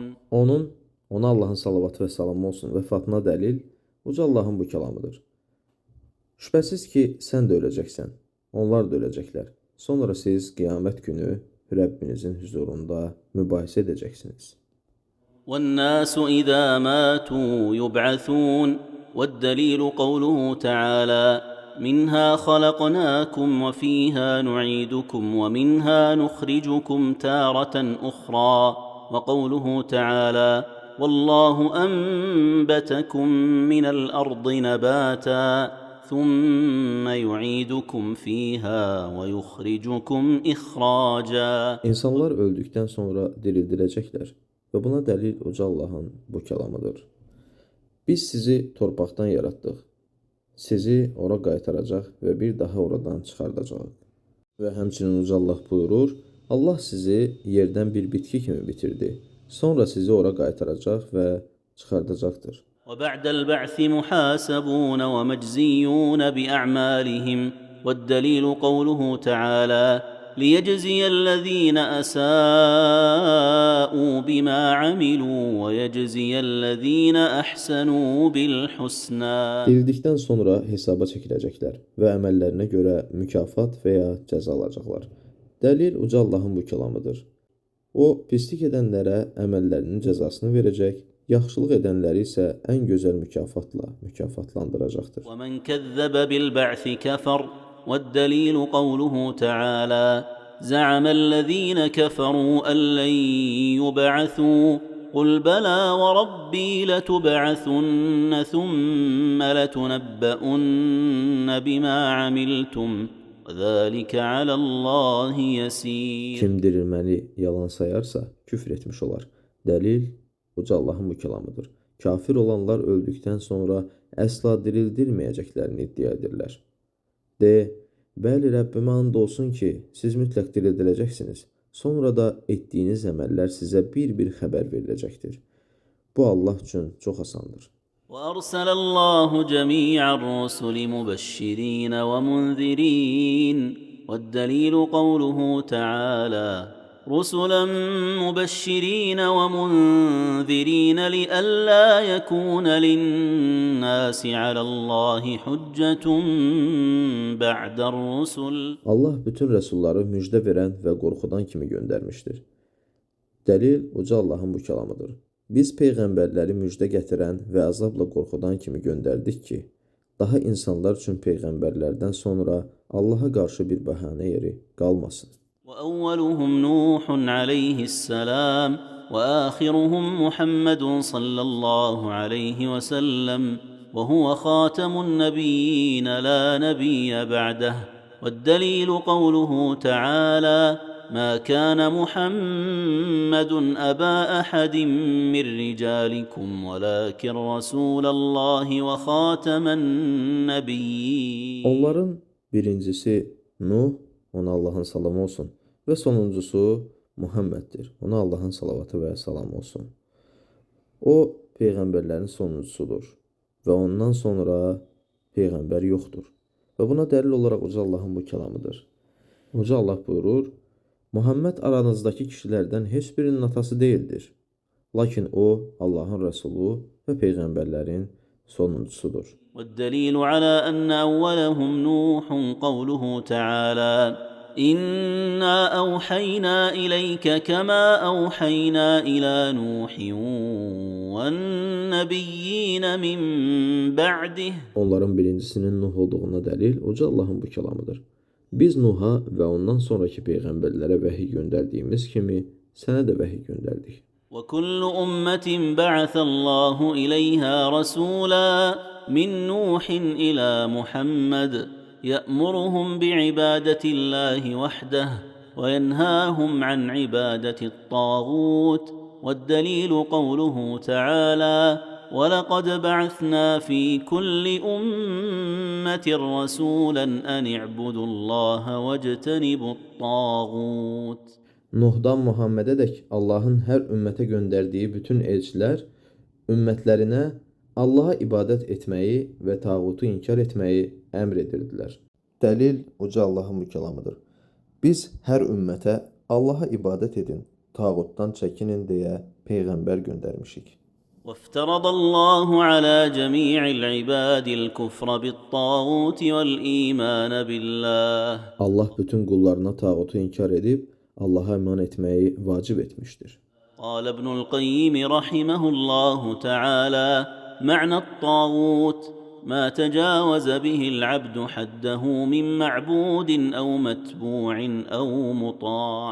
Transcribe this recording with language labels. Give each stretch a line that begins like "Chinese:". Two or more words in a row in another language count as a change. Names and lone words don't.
Azerbaijani: Ona Allahın salavatı və salamı olsun, vəfatına dəlil uca Allahın bu kəlamıdır. Şübhəsiz ki, sən də öləcəksən. Onlar da öləcəklər. Sonra siz qiyamət günü Rəbbinizin huzurunda mübahisə edəcəksiniz.
Arabic: والناس إذا ماتوا يبعثون والدليل قوله تعالى منها خلقناكم وفيها نعيدكم ومنها نخرجكم تارة أخرى وقوله تعالى والله أنبتكم من الأرض نباتا ثم يعيدكم فيها ويخرجكم إخراجا.
Azerbaijani: İnsanlar öldükdən sonra dirildiləcəklər və buna dəlil Uca Allahın bu kəlamıdır. Biz sizi torpaqdan yaratdıq. Sizi ora qaytaracaq və bir daha oradan çıxardacaq. Və həmçinin Uca Allah buyurur, Allah sizi yerdən bir bitki kimi bitirdi. Sonra sizi ora qaytaracaq və çıxardacaqdır.
Arabic: وبعد البعث محاسبون ومجزيون بأعمالهم والدليل قوله تعالى ليجزي الذين أساءوا بما عملوا ويجزي الذين أحسنوا بالحسنى.
Azerbaijani: Dirildikdən sonra hesaba çəkiləcəklər və əməllərinə görə mükafat və ya cəza alacaqlar. Dəlil Uca Allahın bu kəlamıdır. O, pislik edənlərə əməllərinin cəzasını verəcək, yaxşılıq edənləri isə ən gözəl mükafatla mükafatlandıracaqdır.
Arabic: ومن كذب بالبعث كفر والدليل قوله تعالى زعم الذين كفروا أن لن يبعثوا قل بلى وربي لتبعثن ثم لتنبؤن بما عملتم وذلك على الله يسير.
Azerbaijani: Kim dirilməni yalan sayarsa küfr etmiş olar. Dəlil Uca Allahın bu kəlamıdır. Kafir olanlar öldükdən sonra əsla dirildilməyəcəklərini iddia edirlər. De, bəli Rəbbimə and olsun ki, siz mütləq dirildiləcəksiniz. Sonra da etdiyiniz əməllər sizə bir-bir xəbər veriləcəkdir. Bu Allah üçün çox asandır.
Arabic: وأرسل الله جميع الرسل مبشرين ومنذرين والدليل قوله تعالى رسلا مبشرين ومنذرين لئلا يكون للناس على الله حجة بعد الرسل.
Azerbaijani: Allah bütün rəsulları müjdə verən və qorxudan kimi göndərmişdir. Dəlil Uca Allahın bu kəlamıdır. Biz peyğəmbərləri müjdə gətirən və əzabla qorxudan kimi göndərdik ki, daha insanlar üçün peyğəmbərlərdən sonra Allaha qarşı bir bəhanə yeri qalmasın.
Arabic: وأولهم نوح عليه السلام وآخرهم محمد صلى الله عليه وسلم وهو خاتم النبيين لا نبي بعده والدليل قوله تعالى ما كان محمد أبا أحد من رجالكم ولكن رسول الله وخاتم النبيين.
Azerbaijani: Onların birincisi Nuh, ona Allahın salamı olsun, və sonuncusu Muhammeddir. Ona Allahın salavatı və salamı olsun. O, peyğəmbərlərin sonuncusudur və ondan sonra peyğəmbər yoxdur. Və buna dəlil olaraq Uca Allahın bu kəlamıdır. Uca Allah buyurur, Muhammed aranızdakı kişilərdən heç birinin atası deyildir. Lakin o, Allahın rəsulu və peyğəmbərlərin sonuncusudur.
Arabic: والدليل على أن أولهم نوح قوله تعالى إنا أوحينا إليك كما أوحينا إلى نوح والنبيين من بعده.
Azerbaijani: Onların birincisinin Nuh olduğuna dəlil Uca Allahın bu kəlamıdır. Biz Nuha və ondan sonraki peyğəmbərlərə vəhiy göndərdiyimiz kimi sənə də vəhiy göndərdik.
Arabic: وكل أمة بعث الله إليها رسولا من نوح إلى محمد يأمرهم بعبادة الله وحده وينهاهم عن عبادة الطاغوت والدليل قوله تعالى ولقد بعثنا في كل أمة رسولا أن اعبدوا الله واجتنبوا الطاغوت.
Azerbaijani: Nuhdan Muhammedədək Allahın hər ümmətə göndərdiyi bütün elçilər ümmətlərinə Allaha ibadət etməyi və tağutu inkar etməyi əmr edirdilər. Dəlil Uca Allahın bu kəlamıdır. Biz hər ümmətə Allaha ibadət edin, tağutdan çəkinin deyə peyğəmbər göndərmişik.
Arabic: وافترض الله على جميع العباد الكفر بالطاغوت والإيمان بالله.
Azerbaijani: Allah bütün qullarına tağutu inkar edib Allaha iman etməyi vacib etmişdir.
Arabic: قال ابن القيم رحمه الله تعالى: معنى الطاغوت ما تجاوز به العبد حده من معبود أو متبوع أو مطاع.